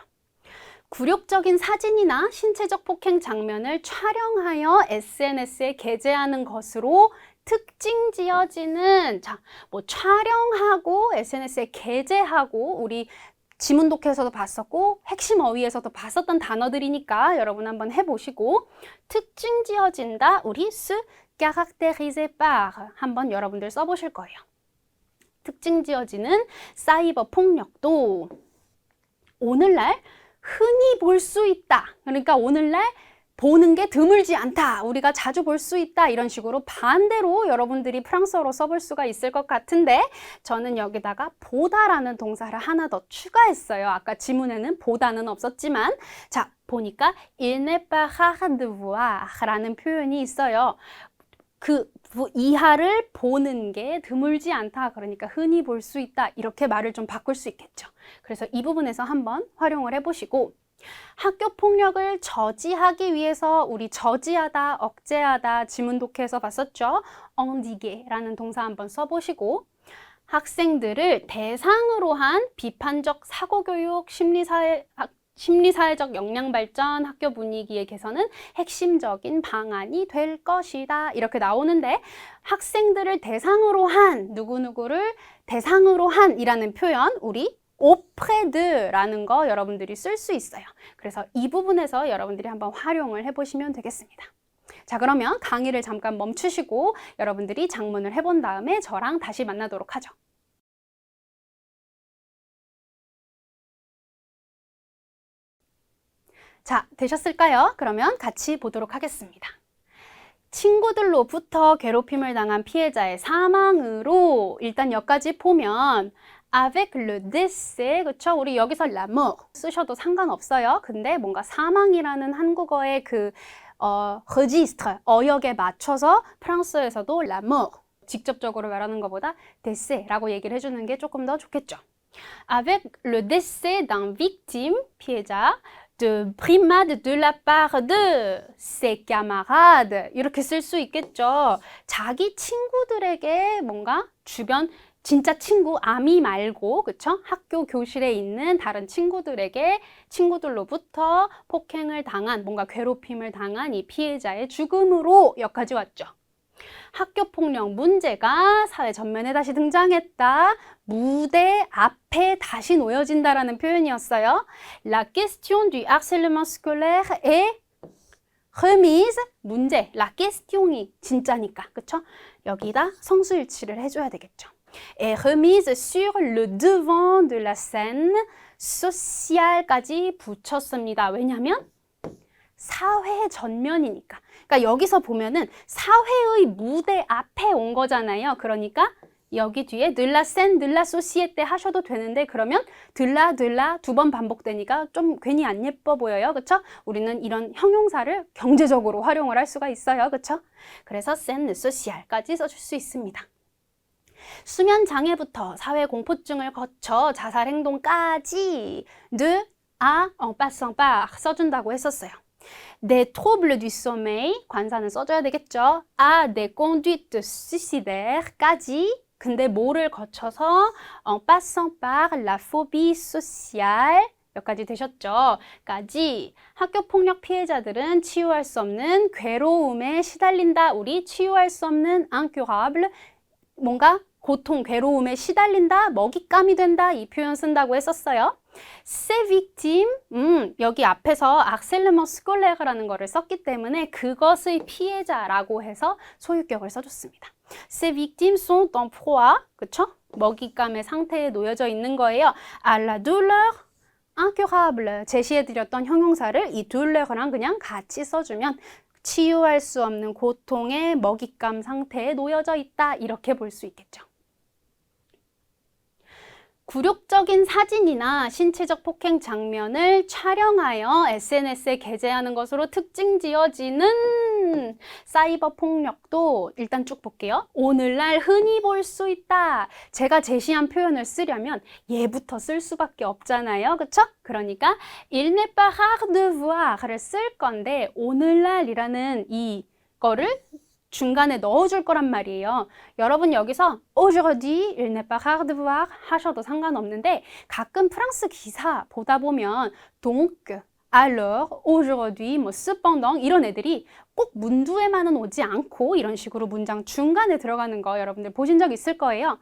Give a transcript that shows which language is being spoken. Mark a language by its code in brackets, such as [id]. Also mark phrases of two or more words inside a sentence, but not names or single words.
[ko] 굴욕적인 사진이나 신체적 폭행 장면을 촬영하여 SNS에 게재하는 것으로 특징 지어지는 자, 뭐 촬영하고 SNS에 게재하고 우리 지문 독해에서도 봤었고 핵심 어휘에서도 봤었던 단어들이니까 여러분 한번 해보시고 특징 지어진다 우리 [fr] se caractériser par [ko] 한번 여러분들 써보실 거예요. 특징 지어지는 사이버 폭력도 오늘날 흔히 볼 수 있다. 그러니까 오늘날 보는 게 드물지 않다. 우리가 자주 볼 수 있다. 이런 식으로 반대로 여러분들이 프랑스어로 써볼 수가 있을 것 같은데 저는 여기다가 보다라는 동사를 하나 더 추가했어요. 아까 지문에는 보다는 없었지만 자, 보니까 [fr] il n'est pas rare de voir [ko] 라는 표현이 있어요. 그 이하를 보는 게 드물지 않다. 그러니까 흔히 볼 수 있다. 이렇게 말을 좀 바꿀 수 있겠죠. 그래서 이 부분에서 한번 활용을 해보시고 학교 폭력을 저지하기 위해서 우리 저지하다, 억제하다 지문 독해에서 봤었죠. endiguer라는 동사 한번 써보시고 학생들을 대상으로 한 비판적 사고교육, 심리사회적 역량 발전, 학교 분위기의 개선은 핵심적인 방안이 될 것이다. 이렇게 나오는데 학생들을 대상으로 한, 누구누구를 대상으로 한 이라는 표현 우리 [fr] auprès de [ko] 라는 거 여러분들이 쓸 수 있어요. 그래서 이 부분에서 여러분들이 한번 활용을 해보시면 되겠습니다. 자, 그러면 강의를 잠깐 멈추시고 여러분들이 작문을 해본 다음에 저랑 다시 만나도록 하죠. 자, 되셨을까요? 그러면 같이 보도록 하겠습니다. 친구들로부터 괴롭힘을 당한 피해자의 사망으로 일단 여기까지 보면 [fr] avec le décès, [ko] 그쵸? 우리 여기서 [fr] la mort [ko] 쓰셔도 상관없어요. 근데 뭔가 사망이라는 한국어의 그 registre, 어역에 맞춰서 프랑스에서도 [fr] la mort, [ko] 직접적으로 말하는 것보다 décès라고 얘기를 해주는 게 조금 더 좋겠죠. [fr] avec le décès d'un victime, 피해자, de brimade de la part de ses camarades [ko] 이렇게 쓸 수 있겠죠. 자기 친구들에게 뭔가 주변 진짜 친구, 아미 말고, 그쵸? 학교 교실에 있는 다른 친구들로부터 폭행을 당한, 뭔가 괴롭힘을 당한 이 피해자의 죽음으로 여기까지 왔죠. 학교폭력 문제가 사회 전면에 다시 등장했다. 무대 앞에 다시 놓여진다라는 표현이었어요. [fr] La question du harcèlement scolaire est remise, 문제, la question이 [ko] 진짜니까, 그쵸? 여기다 성수일치를 해줘야 되겠죠. [fr] est remise sur le devant de la scène social [ko] 까지 붙였습니다. 왜냐하면 사회 전면이니까. 그러니까 여기서 보면은 사회의 무대 앞에 온 거잖아요. 그러니까 여기 뒤에 [fr] de la scène, de la société [ko] 하셔도 되는데 그러면 [fr] de la [ko] 두 번 반복되니까 좀 괜히 안 예뻐 보여요. 그쵸? 우리는 이런 형용사를 경제적으로 활용을 할 수가 있어요. 그쵸? 그래서 [fr] scène social [ko] 까지 써줄 수 있습니다. 수면 장애부터 사회 공포증을 거쳐 자살 행동까지 [fr] de à en passant par [ko] 써준다고 했었어요. [fr] des troubles du sommeil [ko] 관사는 써줘야 되겠죠. [fr] à des conduites suicidaires, [ko] 까지 근데 뭐를 거쳐서 [fr] en passant par la phobie sociale [ko] 여기까지 되셨죠. 까지 학교 폭력 피해자들은 치유할 수 없는 괴로움에 시달린다. 우리 치유할 수 없는 incurable 뭔가 고통, 괴로움에 시달린다, 먹잇감이 된다 이 표현 쓴다고 했었어요. [fr] ces victimes, [ko] 여기 앞에서 [fr] harcèlement scolaire, [ko] 라는 거를 썼기 때문에 그것의 피해자라고 해서 소유격을 써줬습니다. [fr] ces victimes sont en proie, [ko] 그쵸? 먹잇감의 상태에 놓여져 있는 거예요. [fr] à la douleur incurable, [ko] 제시해드렸던 형용사를 이 douleurs랑 그냥 같이 써주면 치유할 수 없는 고통의 먹잇감 상태에 놓여져 있다 이렇게 볼 수 있겠죠. 굴욕적인 사진이나 신체적 폭행 장면을 촬영하여 SNS에 게재하는 것으로 특징 지어지는 사이버 폭력도 일단 쭉 볼게요. 오늘날 흔히 볼 수 있다. 제가 제시한 표현을 쓰려면 얘부터 쓸 수밖에 없잖아요. 그쵸? 그러니까 [fr] il n'est pas rare de voir [ko] 를 쓸 건데 오늘날이라는 이거를 중간에 넣어줄 거란 말이에요. 여러분 여기서 [fr] aujourd'hui, il n'est pas rare de voir [ko] 하셔도 상관없는데 가끔 프랑스 기사 보다 보면 [fr] donc, alors, aujourd'hui, [ko] 뭐 cependant 이런 애들이 꼭 문두에만은 오지 않고 이런 식으로 문장 중간에 들어가는 거 여러분들 보신 적 있을 거예요.